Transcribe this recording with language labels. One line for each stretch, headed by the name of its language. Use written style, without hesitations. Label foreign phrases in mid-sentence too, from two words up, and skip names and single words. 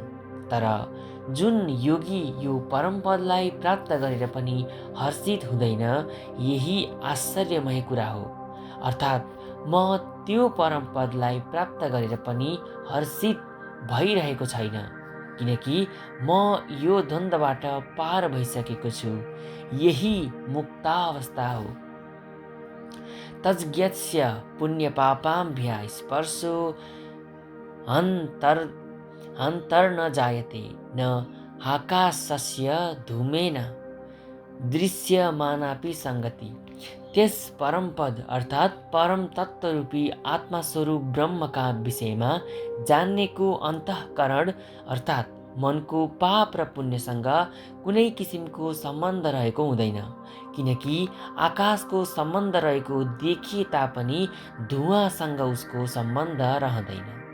Nepali: तर जुन योगी यो परमपदलाई प्राप्त गरेर पनि हर्षित हुँदैन, यही आश्चर्यमय कुरा हो। अर्थात् म त्यो परमपदलाई प्राप्त गरेर पनि हर्षित भइरहेको छैन, किनकि म यो द्वन्द्वबाट पार भइसकेको छु। यही मुक्तावस्था हो।
Sanskrit: तज्ज्ञस्य पुण्यपापाभ्यः स्पर्शो हन्तर्न जायते न आकाशस्य धूमेन दृश्यमानापि संगति।
Nepali: त्यस परमपद अर्थात् परम तत्त्वरूपी आत्मास्वरूप ब्रह्मका विषयमा जान्नेको अन्तःकरण अर्थात् मनको पाप र पुण्यसँग कुनै किसिमको सम्बन्ध रहेको हुँदैन, किनकि आकाशको सम्बन्ध रहेको देखिए तापनि धुवाँसँग उसको सम्बन्ध रहँदैन।